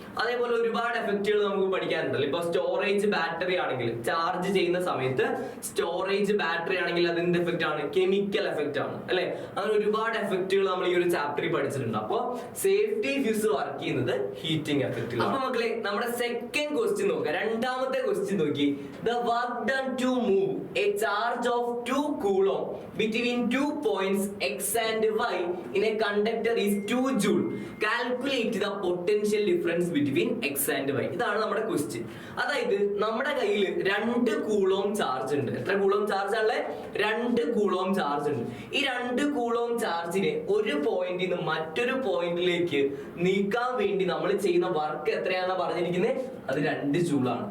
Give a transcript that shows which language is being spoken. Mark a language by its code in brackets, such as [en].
[ml] അതേപോലെ ഒരുപാട് എഫക്റ്റുകൾ നമുക്ക് പഠിക്കാനുണ്ടല്ലോ. ഇപ്പൊ സ്റ്റോറേജ് ബാറ്ററി ആണെങ്കിൽ ചാർജ് ചെയ്യുന്ന സമയത്ത് സ്റ്റോറേജ് ബാറ്ററി ആണെങ്കിൽ അതിന്റെ എഫക്റ്റ് ആണ് കെമിക്കൽ എഫക്റ്റ് ആണ് അല്ലെ. അങ്ങനെ ഒരുപാട് എഫക്റ്റുകൾ നമ്മൾ ഈ ഒരു ചാപ്റ്ററിൽ പഠിച്ചിട്ടുണ്ട്. അപ്പോൾ സേഫ്റ്റി ഫ്യൂസ് വർക്ക് ചെയ്യുന്നത് ഹീറ്റിംഗ് എഫക്റ്റ്. അപ്പൊ മക്കളെ നമ്മുടെ സെക്കൻഡ് ക്വസ്റ്റ്യൻ നോക്കുക. രണ്ടാമത്തെ ക്വസ്റ്റ്യൻ നോക്കി, [en] the work done to move a charge of 2 coulomb between 2 points x and y in a conductor is 2 joule. Calculate the potential difference between x and y. [ml] ഇതാണ് നമ്മുടെ question. അതായത് നമ്മുടെ കയ്യിൽ 2 coulomb charge ഉണ്ട്. എത്ര coulomb charge ആണല്ലേ? 2 coulomb charge ഉണ്ട്. ഈ 2 കൂളോം ചാർജിനെ ഒരു പോയിന്റിൽ നിന്ന് മറ്റൊരു പോയിന്റിലേക്ക് നീക്കാൻ വേണ്ടി നമ്മൾ ചെയ്യുന്ന വർക്ക് എത്രയാണെന്ന് പറഞ്ഞിരിക്കുന്നത്? അത് 2 ജൂളാണ്.